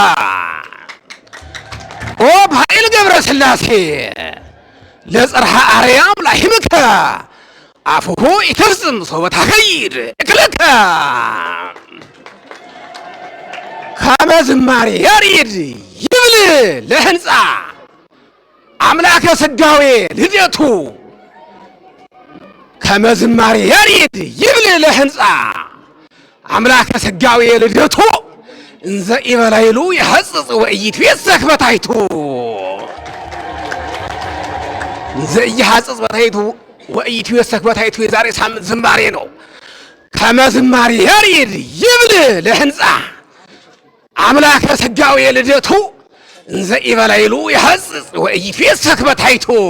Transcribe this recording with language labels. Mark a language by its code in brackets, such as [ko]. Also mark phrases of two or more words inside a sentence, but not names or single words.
[gez] ኦ ባኤል ገብረ ሥላሴ ለጽርሐ አርያም ላሕምከ አፉሁ ኢትፍጽም ሶበ ታከይድ እቅለከ። ከመ ዝማሬ ያሬድ ይብል ለሕንፃ አምላከ ሥጋዌ ልደቱ ከመ ዝማሬ ያሬድ ይብል ለሕንፃ አምላከ ሥጋዌ ልደቱ እንዘ ኢበላይሉ የሐጽጽ ወኢይትቤሰክ በታሕቱ እንዘ ኢይሐጽጽ በታሕቱ ወኢይትቤሰክ በታሕቱ [am] የዛሬ ሳምንት ዝማሬ ነው። [gez] ከመ ዝማሬ ያሬድ ይብል ለሕንፃ አምላከ ሥጋዌ ልደቱ እንዘ ኢበላይሉ የሐጽጽ ወኢይትቤሰክ በታሕቱ